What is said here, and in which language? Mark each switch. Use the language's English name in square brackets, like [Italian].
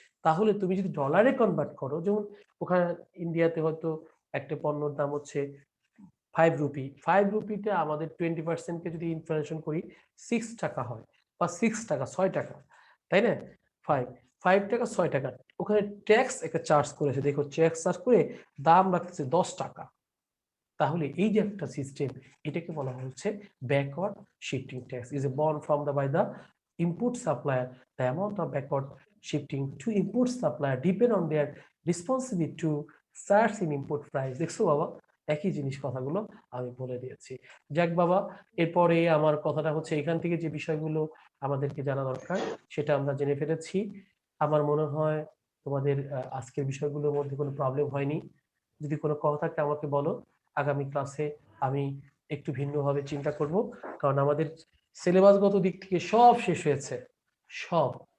[Bangla] তাহলে তুমি যদি ডলারে কনভার্ট করো, যেমন ওখানে ইন্ডিয়াতে হয়তো একটা পণ্যের দাম হচ্ছে 5 রুপি, 5 রুপিতে আমাদের 20%কে যদি ইনফ্লেশন করি 6 টাকা হয়, বা 6 টাকা, 6 টাকা, তাই না? 5 টাকা, 6 টাকা, ওখানে ট্যাক্স একটা চার্জ করেছে, দেখো ট্যাক্স চার্জ করে দাম রাখতেছে 10 টাকা। তাহলে এই যে একটা সিস্টেম, এটাকে বলা হচ্ছে [English] Backward shifting tax is a borne from the by the input supplier. The amount of backward shifting to input supplier depend on their responsibility to search in input price. [Bangla] দেখছো বাবা, একই জিনিস কথাগুলো আমি বলে দিয়েছি। যাক বাবা, এরপরে আমার কথাটা হচ্ছে এখান থেকে যে বিষয়গুলো আমাদেরকে জানা দরকার সেটা আমরা জেনে ফেলেছি। আমার মনে হয় তোমাদের আজকের বিষয়গুলোর মধ্যে কোনো প্রবলেম হয়নি। যদি কোনো কথা থাকে আমাকে বলো, আগামী ক্লাসে আমি একটু ভিন্নভাবে চিন্তা করব, কারণ আমাদের সিলেবাসগত দিক থেকে সব শেষ হয়েছে, সব।